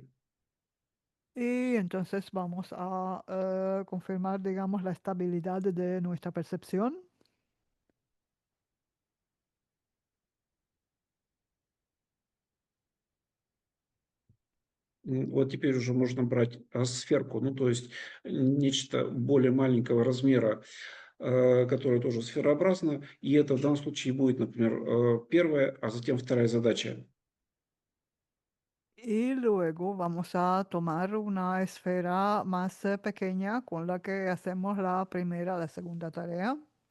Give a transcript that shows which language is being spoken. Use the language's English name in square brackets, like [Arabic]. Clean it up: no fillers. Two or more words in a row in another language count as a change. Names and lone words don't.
[Spanish] Y entonces vamos a confirmar, digamos, la estabilidad de nuestra percepción. [Russian] Вот теперь уже можно брать сферку, ну, то есть нечто более маленького размера, которое тоже сферообразно. И это в данном случае будет, например, первая, а затем вторая задача. [Spanish] Y luego vamos a tomar una esfera más pequeña con la que hacemos la primera, la segunda tarea.